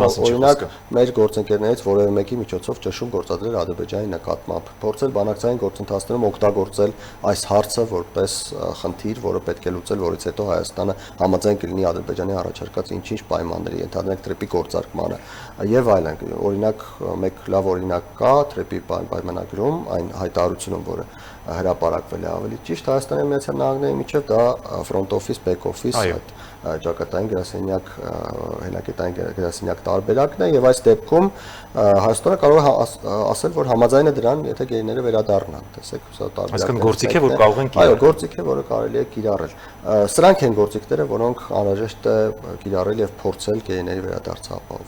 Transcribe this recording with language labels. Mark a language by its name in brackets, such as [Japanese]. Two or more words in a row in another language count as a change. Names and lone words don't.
[Armenian] օրինակ մեր գործընկերներից որևէ մեկի միջոցով ճնշում գործադրել Ադրբեջանի նկատմամբ, փորձել բանակցային գործընթացներում օգտագործել այս հարցը որպես խնդիր, որը պետք է լուծել, որից հետո Հայաստանը համաձայն կլինի Ադրբեջանի առաջարկած ինչ-ինչ պայմանների, ընդհանրենք թրեպի գործարկմանը եւ այլն։ Օրինակ մեկ լավ օրինակ կա թրեպի պայմանագրում այն հայտարարությունում, որը հրապարակվել է ավելի ճիշտ Հայաստանի եւ Միացյալ Նահանգների միջև, դա [English] front office, back office [Armenian] ճակատային գրասենյակ, հենակետային գրասենյակ տարբերակն է եւ այս դեպքում Հայաստանը կարող է ասել, որ համաձայն է դրան, եթե գերիները վերադառնան, տեսեք, սա տարբերակ է։ Այսինքն գործիք է, որ կարող են կիրառել։ Այո, գործիք է, որը կարելի է կիրառել։ Սրանք են գործիքները, որոնք անհրաժեշտ է կիրառել եւ փորձել գերիների վերադարձը ապահովել։